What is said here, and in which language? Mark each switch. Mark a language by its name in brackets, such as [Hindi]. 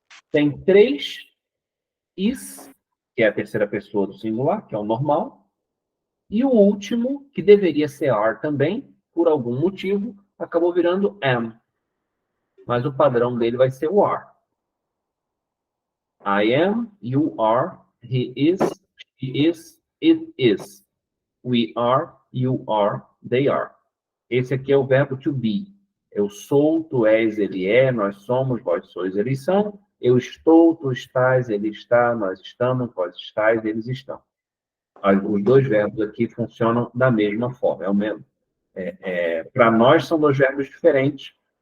[Portuguese] Tem 3 is, que é a terceira pessoa do singular, que é o normal. E o último, que deveria ser are também, por algum motivo, acabou virando am. Mas o padrão dele vai ser o are. [English] I am, you are, he is, she is, it is. We are, you are, they are. [Portuguese] Esse aqui é o verbo [English] to be. [Portuguese] Eu sou, tu és, ele é, nós somos, vós sois, eles são. Eu estou, tu estás, ele está, nós estamos, vós estáis, eles estão. Os dois verbos aqui funcionam da mesma forma. É o mesmo. Para nós são dois verbos diferentes.